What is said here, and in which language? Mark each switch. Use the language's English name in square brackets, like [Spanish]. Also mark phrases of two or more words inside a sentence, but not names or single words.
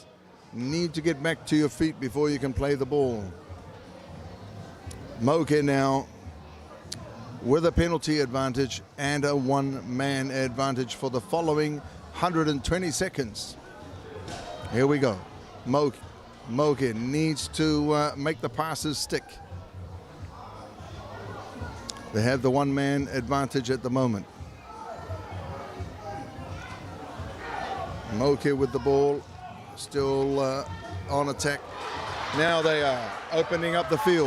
[English] Need to get back to your feet before you can play the ball. Moki now with a penalty advantage and a one-man advantage for the following 120 seconds. Here we go. Moki Moki needs to make the passes stick. They have the one-man advantage at the moment. Moki with the ball, still on attack. Now they are opening up the field.